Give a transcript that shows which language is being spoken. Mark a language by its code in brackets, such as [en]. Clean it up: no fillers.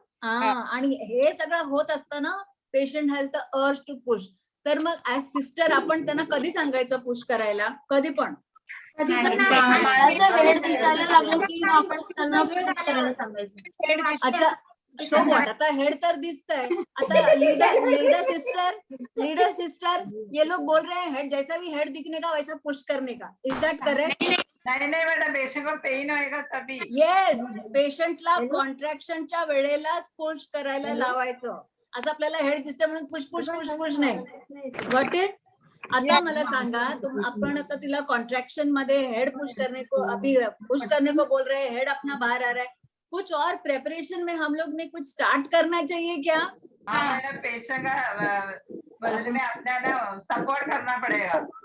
[mr] आणि हे सगळं होत असताना [en] Patient has the urge to push. [mr] तर मग ऍज सिस्टर आपण त्यांना कधी सांगायचं पुश करायला? कधी पण. बाळाचा हेड दिसायला लागलं की आपण त्यांना push करायला सांगायचं. अच्छा, [en] so what, [mr] आता हेड तर दिसतंय. [hi] आता लीडर सिस्टर ये लोग बोल रहे हैं हेड जैसा भी हेड दिखने का वैसा पुश करने का. [en] Is that correct? [hi] नहीं मैडम, पेशेंट को पेन होएगा तभी. [mr] येस, पेशंटला कॉन्ट्रॅक्शनच्या वेळेलाच पुश करायला लावायचं. असं आपल्याला हेड दिसतं म्हणून पुश पुश पुश पुश नाही. [en] Got it? [mr] आता मला सांगा, आपण आता तिला कॉन्ट्रैक्शन मध्ये [hi] हेड पुश करने को अभी पुश करने को बोल रहे हैं, हेड अपना बाहर आ रहा है. कुछ और प्रेपरेशन में हम लोग ने कुछ स्टार्ट करना चाहिए क्या? मैडम, पेशेंट का बदले में अपना ना सपोर्ट करना पड़ेगा.